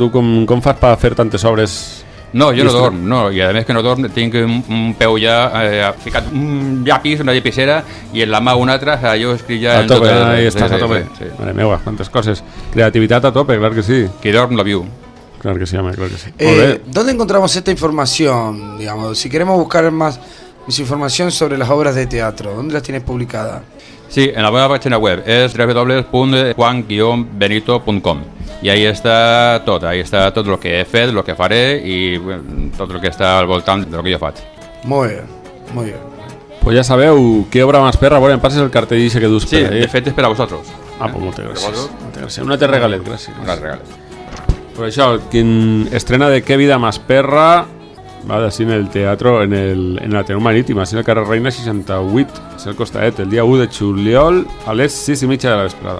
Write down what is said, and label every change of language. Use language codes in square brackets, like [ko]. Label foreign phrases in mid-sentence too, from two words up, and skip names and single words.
[ca] Tu com fas per fer tantes obres? No, jo no dorm, no, i a més que no dorm tinc un peu ja ficat un llapis, una llapissera, i en la mà una altra, jo escric ja... A tope, ahí estàs a tope. Mare meva, quantes coses. Creativitat a tope, clar que sí. Qui dorm la viu. [es] Claro que sí, home, claro que sí. ¿Dónde encontramos esta información? Digamos, si queremos buscar más información sobre las obras de teatro, ¿dónde las tienes publicadas? [ca] Sí, en la meva pàgina web és www.juan-benito.com i ahí està tot el que he fet, el que faré i tot el que està al voltant del que jo faig. [es] Muy bien. [ca] Pues ja sabeu, què obra més perra, bueno, em passes el cartell que dus per ahí. Sí, de fet és per a vosaltres. Pues moltes gràcies. Una te regalet, gràcies. Una regalet. Per això, quin estrena de Que vida más perra va d'ací en el teatre, en el Ateneu Marítim, així en el carrer Reina 68, així al Costaet, el dia 1 de juliol a les 6:30 de la vesprada.